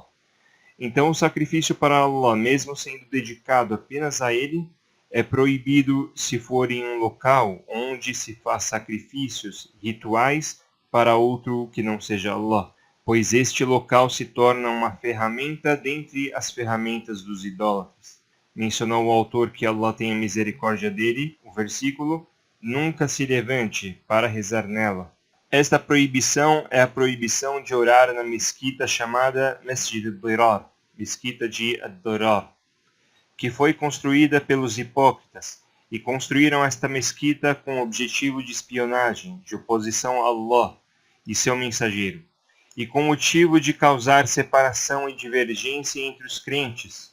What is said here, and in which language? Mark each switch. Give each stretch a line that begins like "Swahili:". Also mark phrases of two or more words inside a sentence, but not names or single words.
Portuguese: Então o sacrifício para Allah, mesmo sendo dedicado apenas a ele, é proibido se for em um local onde se faz sacrifícios rituais para outro que não seja Allah, pois este local se torna uma ferramenta dentre as ferramentas dos idólatras. Mencionou o autor que Allah tenha misericórdia dele, o versículo: nunca se levante para rezar nela. Esta proibição é a proibição de orar na mesquita chamada Masjid al-Dirar, mesquita de Ad-Dirar, que foi construída pelos hipócritas, e construíram esta mesquita com o objetivo de espionagem, de oposição a Allah e seu mensageiro, e com o motivo de causar separação e divergência entre os crentes.